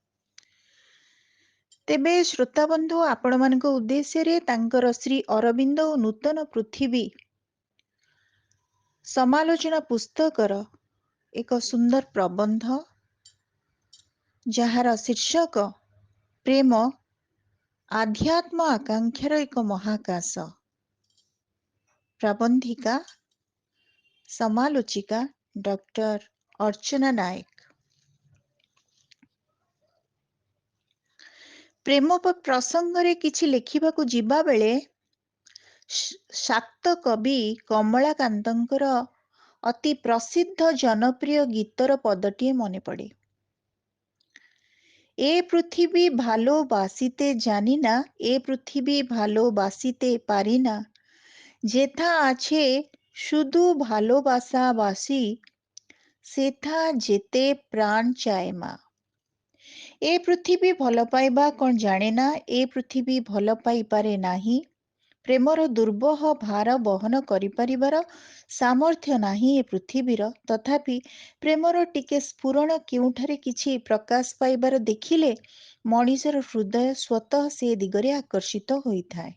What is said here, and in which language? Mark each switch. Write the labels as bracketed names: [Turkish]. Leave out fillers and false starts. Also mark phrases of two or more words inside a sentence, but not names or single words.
[Odia] ତେବେ ଶ୍ରୋତାବନ୍ଧୁ, ଆପଣମାନଙ୍କ ଉଦ୍ଦେଶ୍ୟରେ ତାଙ୍କର ଶ୍ରୀ ଅରବିନ୍ଦ ଓ ନୂତନ ପୃଥିବୀ ସମାଲୋଚନା ପୁସ୍ତକର ଏକ ସୁନ୍ଦର ପ୍ରବନ୍ଧ, ଯାହାର ଶୀର୍ଷକ ପ୍ରେମ ଆଧ୍ୟାତ୍ମ ଆକାଂକ୍ଷାର ଏକ ମହାକାଶ, ପ୍ରବନ୍ଧିକା ସମାଲୋଚିକା ଡକ୍ଟର ଅର୍ଚ୍ଚନା ନାୟକ। ପ୍ରେମ ପ୍ରସଙ୍ଗରେ କିଛି ଲେଖିବାକୁ ଯିବା ବେଳେ ଶାକ୍ତ କବି କମଳାକାନ୍ତଙ୍କର ଅତି ପ୍ରସିଦ୍ଧ ଜନପ୍ରିୟ ଗୀତର ପଦଟିଏ ମନେ ପଡ଼େ। [Bangla] এ পৃথিবী ভালোবাসিতে জানি না, এ পৃথিবী ভালোবাসিতে পারি না, যেথা আছে শুধু ভালোবাসাবাসী, সেথা যেতে প্রাণ চায় মা। [Odia] ଏ ପୃଥିବୀ ଭଲ ପାଇବା କ'ଣ ଜାଣେ ନା, ଏ ପୃଥିବୀ ଭଲ ପାଇପାରେ ନାହିଁ, ପ୍ରେମର ଦୁର୍ବହ ଭାର ବହନ କରିପାରିବାର ସାମର୍ଥ୍ୟ ନାହିଁ ଏ ପୃଥିବୀର, ତଥାପି ପ୍ରେମର ଟିକେ ସ୍ଫୁରଣ କେଉଁଠାରେ କିଛି ପ୍ରକାଶ ପାଇବାର ଦେଖିଲେ ମଣିଷର ହୃଦୟ ସ୍ୱତଃ ସେ ଦିଗରେ ଆକର୍ଷିତ ହୋଇଥାଏ।